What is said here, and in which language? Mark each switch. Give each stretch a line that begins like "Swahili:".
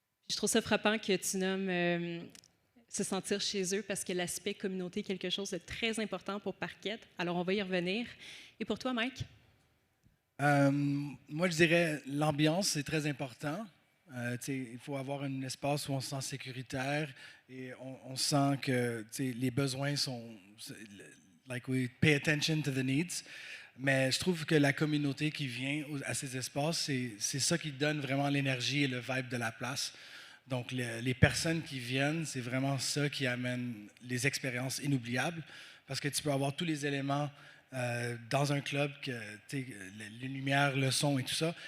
French: Je trouve ça frappant que tu nommes se sentir chez eux parce que l'aspect communauté est quelque chose de très important pour Parquette. Alors, on va y revenir. Et pour toi, Mike? Moi, je dirais l'ambiance, c'est très important. Il faut avoir un espace où on se sent sécuritaire et on sent que les besoins sont...
English: Like we pay attention to the needs.
French: Mais je trouve que la communauté qui vient à ces espaces, c'est ça qui donne vraiment l'énergie et le vibe de la place. Donc, les personnes qui viennent, c'est vraiment ça qui amène les expériences inoubliables parce que tu peux avoir tous les éléments dans un club, les lumières, le son et tout ça.